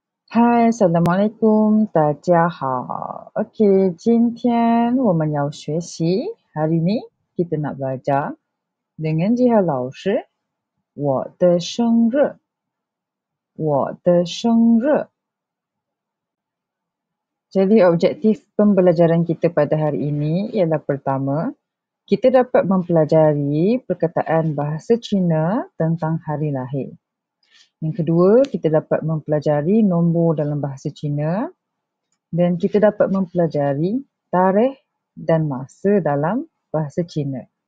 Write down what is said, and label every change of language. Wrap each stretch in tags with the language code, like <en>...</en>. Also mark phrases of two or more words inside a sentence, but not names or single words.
<ms>嗨，Assalamualaikum，</ms> <zh>大家好。</zh> <ms>Okey，</ms> <zh>今天我们要学习。</zh> <ms>Hari ni kita nak belajar dengan Jiha</ms> <zh>老师我的生日，我的生日。</zh> <ms>Jadi objektif pembelajaran kita pada hari ini ialah pertama, kita dapat mempelajari perkataan bahasa Cina tentang hari lahir. Yang kedua, kita dapat mempelajari nombor dalam bahasa Cina dan kita dapat mempelajari tarikh dan masa dalam bahasa Cina.</ms>